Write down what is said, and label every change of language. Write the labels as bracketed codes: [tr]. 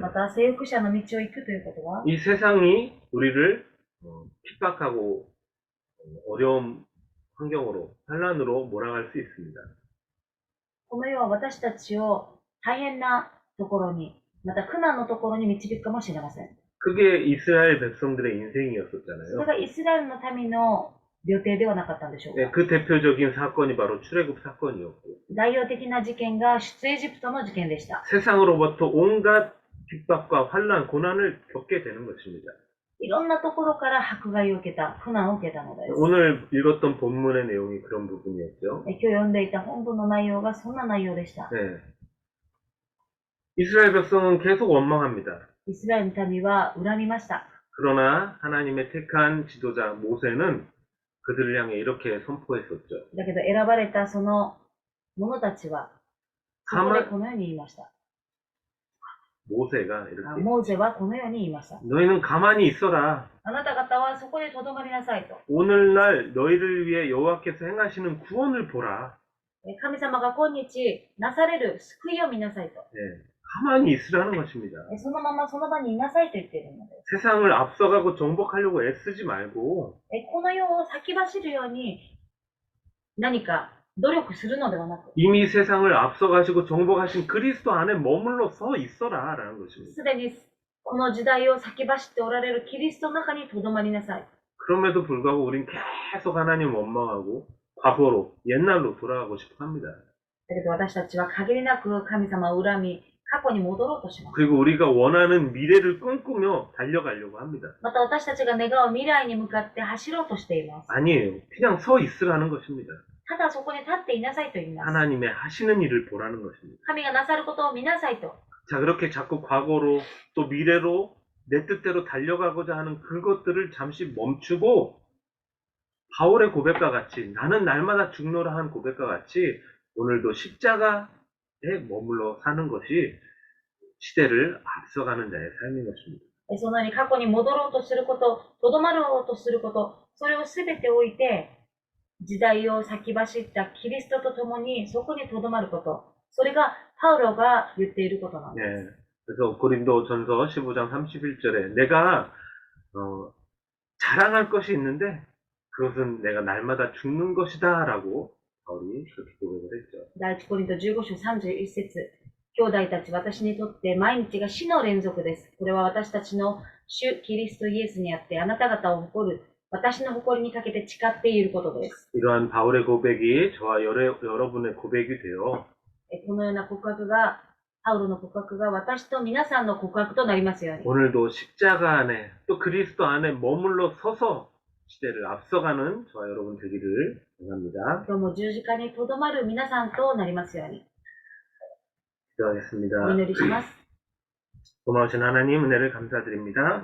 [ja] また征服者の道を行くということは、 [ko] 이 세상이 우리를 핍박하고 어려운 환경으로, 환란으로 몰아갈 수 있습니다. [ja] この世は私たちを大変なところに、また苦難のところに導くかもしれません。 [ko] 그게 이스라엘 백성들의 [ja] それ [ko] 인생이었었잖아요. [ja] がイスラエルの民の予定ではなかったんでしょう [ko] 네, [ja] か。 [ko] 그 대표적인 사건이 바로 출애굽 사건이었고 [ja] 代表的な事件が出エジプトの事件でした。 [ko] 세상으로부터 온갖 핍박과 환란, 고난을 겪게 되는 것입니다. [ja] いろんなところから迫害を受けた、苦難を受けたのです。 [ko] 오늘 읽었던 본문의 내용이 그런 부분이었죠. [ja] 今日読んでいた本文の内容がそんな内容でした。 [ko] 네. 이스라엘 백성은 계속 원망합니다. [ja] イスラエルの民は恨みました。 [ko] 그러나 하나님의 택한 지도자 모세는 그들을 향해 이렇게 선포했었죠. [ja] だけど選ばれたその者たちは、そこでこのように言いました。 [ko] 모세가 이렇게 [ja] モーゼはこのように言いました。 [ko] 너희는 가만히 있어라. [ja] あなた方はそこで留まりなさいと。 [ko] 오늘날 너희를 위해 여호와께서 행하시는 구원을 보라. [ja] 神様が今日なされる救いを見なさいと。 [ko] 네, 가만히 있으라는 것입니다. [ja] そのままその場にいなさいと言っているので [ko] 세상을 앞서가고 정복하려고 애쓰지 말고 [ja] す。この世を先走るように何か努力するのではなく、 [ko] 이미 세상을 앞서가시고 정복하신 그리스도 안에 머물러 서 있어라 라는 것입니다. [ja] すでにこの時代を先走っておられるキリストの中に留まりなさい。 [ko] 그럼에도 불구하고 우린 계속 하나님 원망하고 과거로, 옛날로 돌아가고 싶어 합니다. [ja] だけど私たちは限りなく神様を恨み、過去に戻ろうとします。 [ko] 그리고 우리가 원하는 미래를 꿈꾸며 달려가려고 합니다. [ja] また私たちが願う未来に向かって走ろうとしています。 [ko] 아니에요. 그냥 서 있으라는 것입니다. [ja] ただそこに立っていなさいと言います。 [ko] 하나님의 하시는 일을 보라는 것입니다. [ja] 神がなさることを見なさいと。 [ko] 자, 그렇게 자꾸 과거로 또 미래로 내 뜻대로 달려가고자 하는 그것들을 잠시 멈추고 바울의 고백과 같이 나는 날마다 죽노라 한 고백과 같이 오늘도 십자가에 머물러 사는 것이 시대를 앞서가는 자의 삶인 것입니다. [ja] そのように過去に戻ろうとすること、とどまろうとすること、それをすべて置いて、時代を先走ったキリストと共にそこにとどまること。それがパウロが言っていることなんです。 [ko] 네, 그래서 고린도전서 15장 31절에 내가 자랑할 것이 있는데 그것은 내가 날마다 죽는 것이다 라고 바울이 그렇게 고백을 했죠. [ja] 第一コリント15章31節。兄弟たち、私にとって毎日が死の連続です。これは私たちの主キリストイエスにあってあなた方を誇る私の誇りにかけて誓っていることです。 [ko] 이러한 바울의 고백이 저와 여러분의 고백이 되어 [ja] このような告白が、パウロの告白が私と皆さんの告白となりますように。 [ko] 오늘도 십자가 안에 또 그리스도 안에 머물러 서서 시대를 앞서가는 저와 여러분 되기를 원합니다. [ja] 今日も十字架にとどまる皆さんとなりますように。 [ko] 기도하겠습니다. [ja] お祈りします。 [ko] 고마우신 하나님 은혜를 감사드립니다.